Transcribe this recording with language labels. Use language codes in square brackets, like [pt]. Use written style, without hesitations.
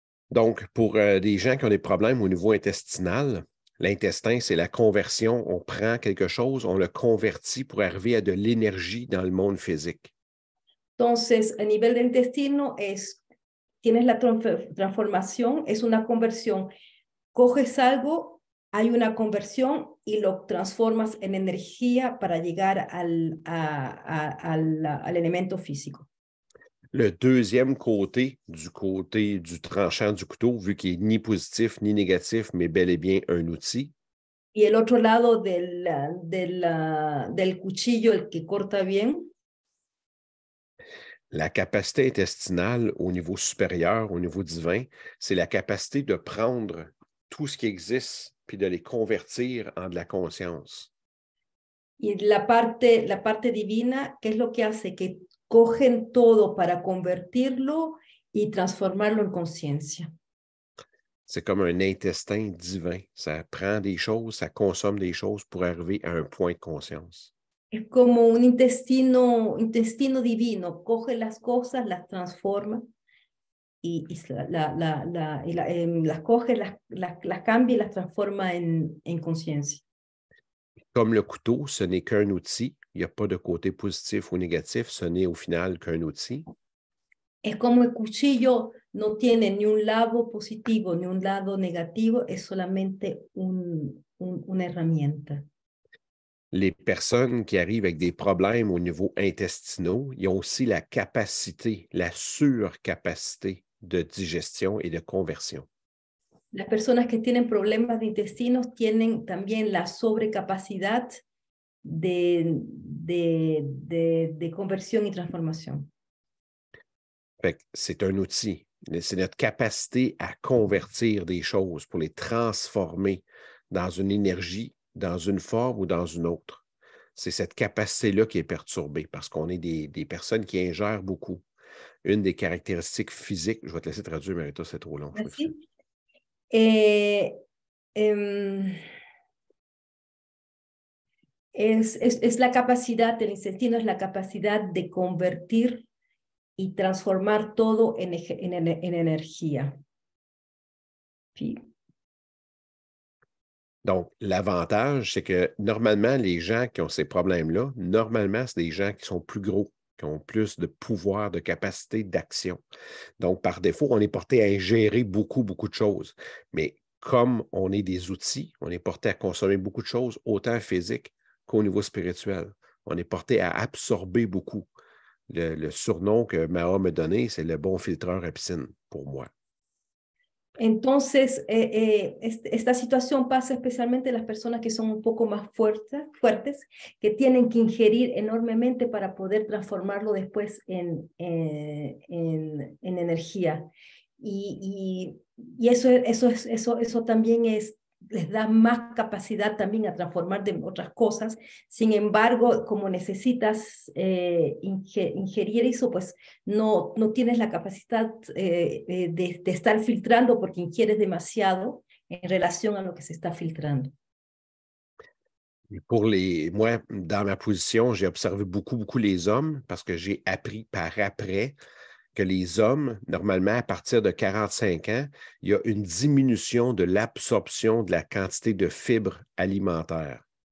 [fr] Donc, pour des gens qui ont des problèmes au niveau intestinal, l'intestin, c'est la conversion. On prend quelque chose, on le convertit pour arriver à de l'énergie dans le monde physique. [es] Entonces, a nivel del intestino tienes la transformación, es una conversión. Coges algo, hay una conversión y lo transformas en energía para llegar al elemento físico. [fr] Le deuxième côté du tranchant du couteau, vu qu'il n'est ni positif ni négatif, mais bel et bien un outil. [es] Y el otro lado del cuchillo, el que corta bien. [fr] La capacité intestinale au niveau supérieur, au niveau divin, c'est la capacité de prendre tout ce qui existe puis de les convertir en de la conscience. [es] Y la parte divina, ¿qué es lo que hace? Que cogen todo para convertirlo y transformarlo en conciencia. [fr] C'est comme un intestin divin. Ça prend des choses, ça consomme des choses pour arriver à un point de conscience. [es] Es como un intestino divino, coge las cosas, las transforma y las coge, las cambia y las transforma en conciencia. [fr] Comme le couteau, ce n'est qu'un outil. Il n'y a pas de côté positif ou négatif. Ce n'est au final qu'un outil. [es] Es como el cuchillo no tiene ni un lado positivo ni un lado negativo, es solamente una herramienta. [fr] Les personnes qui arrivent avec des problèmes au niveau intestinaux, ils ont aussi la capacité, la surcapacité de digestion et de conversion. [es] Las personas que tienen problemas de intestinos tienen también la sobrecapacidad de conversión y transformación. [fr] C'est un outil. C'est notre capacité à convertir des choses pour les transformer dans une énergie, dans une forme ou dans une autre. C'est cette capacité-là qui est perturbée parce qu'on est des personnes qui ingèrent beaucoup. Une des caractéristiques physiques, je vais te laisser traduire, mais c'est trop long. [es] Es la capacidad, el intestino es la capacidad de convertir y transformar todo en energía. [fr] Puis, donc, l'avantage, c'est que normalement, les gens qui ont ces problèmes-là, normalement, c'est des gens qui sont plus gros, qui ont plus de pouvoir, de capacité d'action. Donc, par défaut, on est porté à ingérer beaucoup, beaucoup de choses. Mais comme on est des outils, on est porté à consommer beaucoup de choses, autant physique qu'au niveau spirituel. On est porté à absorber beaucoup. Le surnom que Mao me donné, c'est le bon filtreur à piscine, pour moi. [es] Entonces, esta situación pasa especialmente en las personas que son un poco más fuertes, que tienen que ingerir enormemente para poder transformarlo después en energía. Y eso también les da más capacidad también a transformar de otras cosas. Sin embargo, como necesitas ingerir eso, pues no tienes la capacidad de estar filtrando porque ingieres demasiado en relación a lo que se está filtrando. [fr] Moi, dans ma position, j'ai observé beaucoup les hommes parce que j'ai appris par après que les hommes, normalement, à partir de 45 ans, il y a une diminution de l'absorption de la quantité de fibres alimentaires.